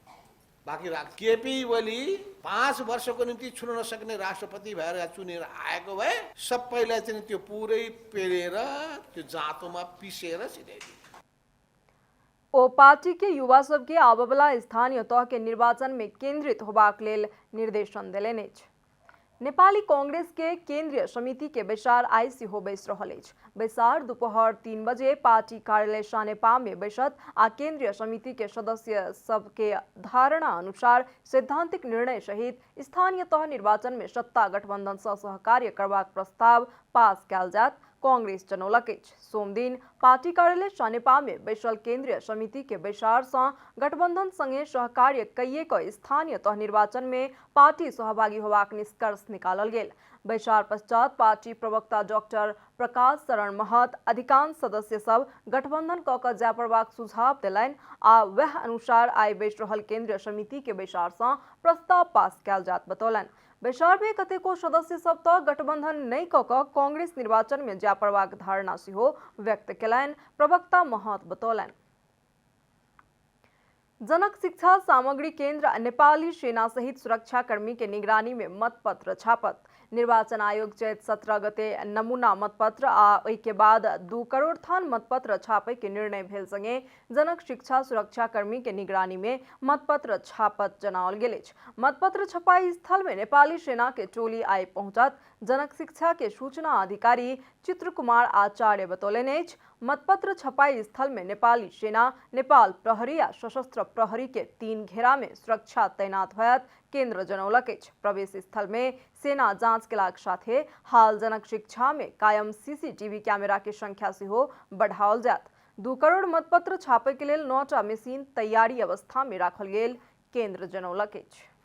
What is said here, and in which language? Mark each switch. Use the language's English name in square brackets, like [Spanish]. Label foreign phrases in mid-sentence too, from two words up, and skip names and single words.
[Nepali] बाँकी राख केपी ओली 5 वर्षको निम्ति छुन नसक्ने राष्ट्रपति भएर चुनेर आएको भए सबैलाई चाहिँ त्यो पुरै पेरेर त्यो जाँतोमा पिसेर सिधाइदिए। [Maithili] ओ पार्टी के युवा सब के आबवला स्थानीय तह के निर्वाचन में केंद्रित होबाक लेल निर्देशन देलनि अछि। नेपाली कांग्रेस के केंद्रीय समिति के बैसार आई सेहो बैस रहल अछि। बैसार दोपहर 3 बजे पार्टी कार्यालय सानेपा में बैसत आ केंद्रीय समिति के सदस्य सब के धारणा अनुसार सैद्धांतिक निर्णय सहित स्थानीय तह निर्वाचन में सत्ता गठबंधन सँ सहकार्य करबाक प्रस्ताव पास कयल जात कांग्रेस जनौलक अछि। सोम दिन पार्टी कार्यालय सानेपा में बैसल केंद्रीय समिति के बैसार सँ गठबंधन संगे सहकार्य कइए क स्थानीय तह निर्वाचन में पार्टी सहभागी होबाक निष्कर्ष निकालल गेल। बैसार पश्चात पार्टी प्रवक्ता डॉक्टर प्रकाश शरण महत अधिकांश सदस्य सब गठबंधन क जाय पड़बाक सुझाव देलनि आ वह अनुसार आइ बैस रहल केंद्रीय समिति के बैसार सँ प्रस्ताव पास कयल जात बतौलनि। बैसार में कतेको सदस्य सब तो गठबंधन नहीं क कांग्रेस निर्वाचन में जाय पड़बाक धारणा सेहो व्यक्त केलनि। प्रवक्ता महत बतौलनि। जनक शिक्षा सामग्री केंद्र नेपाली सेना सहित सुरक्षाकर्मी के निगरानी में मतपत्र छापत। निर्वाचन आयोग चैत 17 गते नमूना मतपत्र आ ओहि के बाद 2 करोड़ थान मतपत्र छापे के निर्णय भेल संगे जनक शिक्षा सुरक्षाकर्मी के निगरानी में मतपत्र छापत जनाओल गेल अछि। मतपत्र छपाई स्थल में नेपाली सेना के टोली आइ पहुंचत जनक शिक्षा के सूचना अधिकारी चित्र कुमार आचार्य बतौलनि अछि। मतपत्र छपाई स्थल में नेपाली सेना, नेपाल प्रहरी आ सशस्त्र प्रहरी के 3 घेरा में सुरक्षा तैनात होयत केंद्र जनौलक अछि। प्रवेश स्थल में सेना जांच केलाक साथे हाल जनक शिक्षा में कायम सीसीटीवी कैमरा के संख्या सेहो बढ़ाओल जायत। 2 करोड़ मतपत्र छापे के लेल 9टा मशीन तैयारी अवस्था में राखल गेल केंद्र जनौलक अछि।